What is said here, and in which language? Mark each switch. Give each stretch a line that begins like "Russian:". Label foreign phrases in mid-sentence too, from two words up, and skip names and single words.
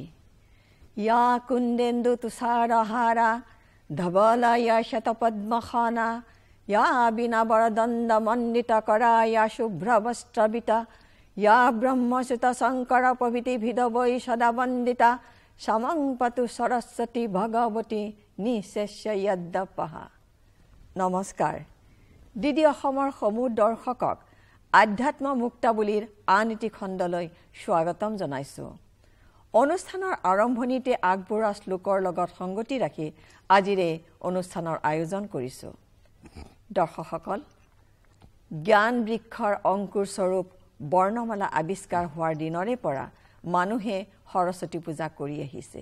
Sanskrit: या कुंदेन्दु तुषारहारा धवला या शतपद्मखाना या बिना वरदंड मंडित करा या शुभ्रवस्त्रविता या ब्रह्मसुत शंकर प्रभृति भिदवै सदा वंदिता समं पतु सरस्वती भगवती निशेष्य यद्दपहा।
Assamese: नमस्कार। डीडी অসমৰ সমূহ দৰ্শকক আধ্যাত্ম মুক্তাৱলীৰ আন এটি খণ্ডলৈ স্বাগতম জনাইছো। অনুষ্ঠানৰ আৰম্ভণিতে আগবঢ়োৱা শ্লোকৰ লগত সংগতি ৰাখি আজিৰে অনুষ্ঠানৰ আয়োজন কৰিছো। দৰ্শকসকল, জ্ঞান বৃক্ষৰ অংকুৰ স্বৰূপ বৰ্ণমালা আৱিষ্কাৰ হোৱাৰ দিনৰে পৰা মানুহে সৰস্বতী পূজা কৰি আহিছে।